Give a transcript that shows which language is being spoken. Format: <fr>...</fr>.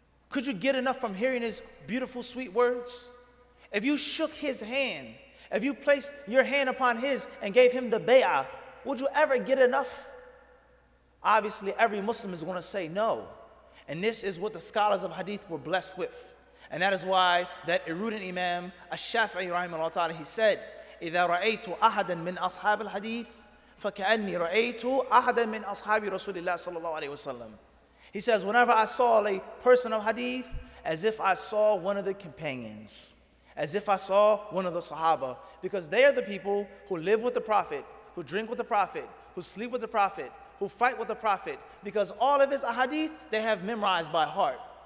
<en>Could you get enough from hearing his beautiful, sweet words? If you shook his hand, if you placed your hand upon his and gave him the bay'ah, would you ever get enough? Obviously, every Muslim is going to say no. And this is what the scholars of hadith were blessed with. And that is why that erudite Imam al-Shafi'i rahimahullah ta'ala, he said,</en> <ar>إِذَا رَأَيْتُ أَحَدًا مِنْ أَصْحَابِ الْحَدِيثِ فَكَأَنِّي رَأَيْتُ أَحَدًا مِنْ أَصْحَابِ رَسُولِ اللَّهِ صَلَّى اللَّهُ عَلَيْهِ وَسَلَّمَ.</ar> <en>He says, whenever I saw a person of hadith, as if I saw one of the companions, as if I saw one of the Sahaba, because they are the people who live with the Prophet, who drink with the Prophet, who sleep with the Prophet, who fight with the Prophet, because all of his ahadith they have memorized by heart.</en>